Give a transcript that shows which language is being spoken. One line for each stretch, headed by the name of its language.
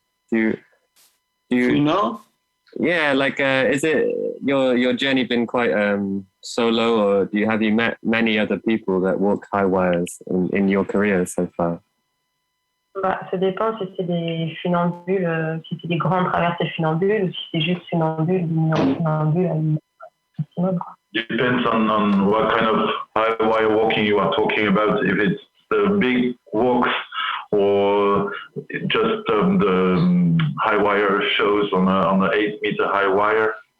English: Do you know? Yeah, like is it your journey been quite solo, or have you met many other people that walk high wires in your career so far?
French: Bah, ça dépend si c'est des funambules, si c'est des grandes traversées funambules, ou si c'est juste funambules, funambules.
English: Depends on what kind of high wire walking you are talking about. If it's the big walks or just the high wire shows on the 8-meter high wire?